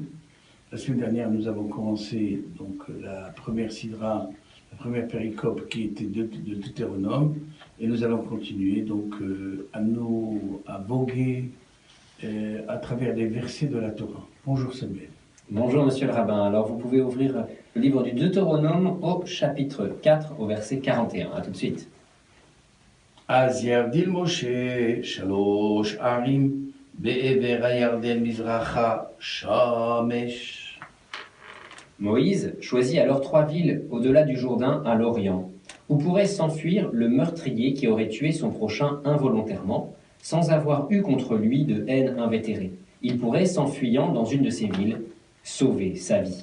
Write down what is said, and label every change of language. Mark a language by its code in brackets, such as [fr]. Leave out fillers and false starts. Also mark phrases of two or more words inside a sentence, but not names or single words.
[fr] La semaine dernière nous avons commencé donc la première sidra, la première péricope qui était de Deutéronome et nous allons continuer donc à voguer à travers les versets de la Torah. Bonjour Samuel. Bonjour Monsieur le Rabbin, alors vous pouvez ouvrir le livre du Deutéronome au chapitre 4 au verset 41, à tout de suite. [he] אז יבדיל משה 3 ערים בעבר הירדן מזרחה שמש. [fr] Moïse choisit alors 3 villes au-delà du Jourdain à l'Orient, où pourrait s'enfuir le meurtrier qui aurait tué son prochain involontairement, sans avoir eu contre lui de haine invétérée. Il pourrait, s'enfuyant dans une de ces villes, sauver sa vie.